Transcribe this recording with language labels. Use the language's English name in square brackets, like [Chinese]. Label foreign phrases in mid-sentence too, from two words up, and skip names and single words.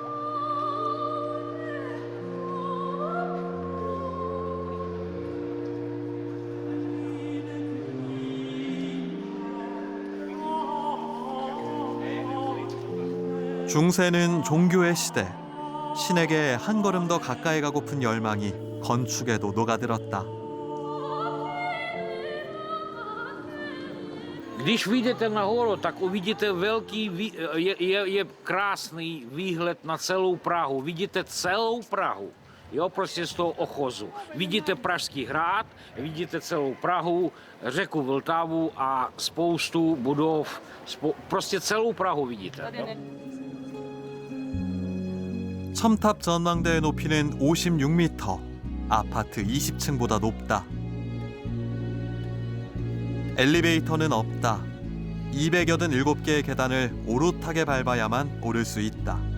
[Korean] 중세는 종교의 시대. 신에게 한 걸음 더 가까이 가고픈 열망이 건축에도 녹아들었다. [Czech] Když vyjdete nahoru, tak uvidíte je krásný výhled na celou Prahu. Vidíte celou Prahu, jo, prostě z toho ochozu. Vidíte Pražský hrad, vidíte celou Prahu, řeku Vltavu a spoustu budov, prostě celou Prahu vidíte. [Korean] 첨탑 전망대의 높이는 56m, 아파트 20층보다 높다. 엘리베이터는 없다. 287개의 계단을 오롯하게 밟아야만 오를 수 있다.